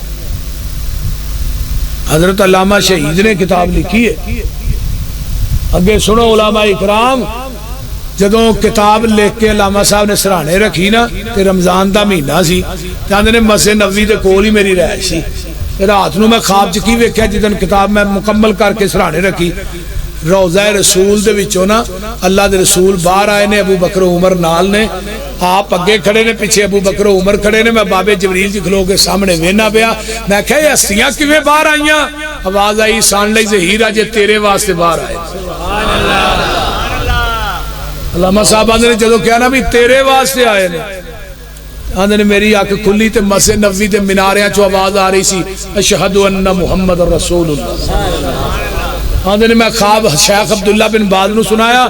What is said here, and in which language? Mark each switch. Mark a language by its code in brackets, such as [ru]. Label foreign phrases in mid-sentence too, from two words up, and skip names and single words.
[pa] حضرت علامہ شہید نے کتاب لکھی ہے. اگے سنو علماء اکرام, جدوں کتاب لکھ کے علامہ صاحب نے سرانے رکھی نا, تے رمضان دا مہینہ سی, چاہتے نے مسجد نبوی دے کول ہی میری رہائش سی. رات نو میں خواب چ کی ویکھیا جدن کتاب میں مکمل کر کے سرانے رکھی, روضہ رسول دے وچوں نا اللہ دے رسول باہر آئے نے, ابو بکر عمر نال نے, آپ اگے کھڑے نے, پیچھے ابو بکر عمر کھڑے نے. میں بابے جبریل جی کھلو کے سامنے وینا پیا. میں کہا یہ ہستیاں کیویں باہر آئیاں؟ آواز آئی سان لئی ظہیر اج تیرے واسطے باہر آئے. علامہ صاحب آندے نے جدوں کہا نا بھی تیرے واسطے آئے نے, آندے نے میری اکھ کھلی تے مسجد نبوی دے میناریاں چوں آواز آ رہی سی [ar] اشہد ان محمد رسول اللہ. [pa] آندے نے میں خواب شیخ عبداللہ بن باز نو سنایا.